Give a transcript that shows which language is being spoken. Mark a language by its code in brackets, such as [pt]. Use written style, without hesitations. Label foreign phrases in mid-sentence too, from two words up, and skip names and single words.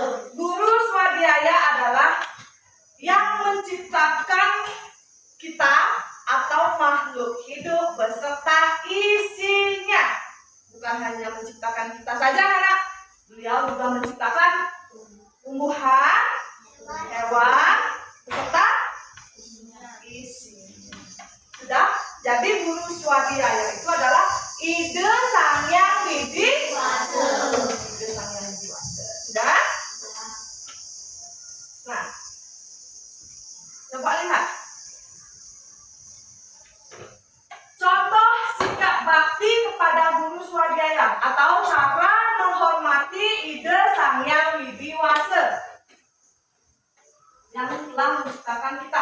[id] Guru swadhyaya adalah yang menciptakan kita atau makhluk hidup beserta isinya. Bukan hanya menciptakan kita saja anak. Beliau juga menciptakan tumbuhan, hewan, beserta isinya. Sudah? Jadi guru swadhyaya itu adalah ide Sang Hyang Widi Wasa. Ide Sang Hyang Widi Wasa. Sudah? Nah, coba lihat. Contoh sikap bakti kepada guru swadhyaya atau cara menghormati ide Sang Hyang Widi Wasa yang telah menciptakan kita.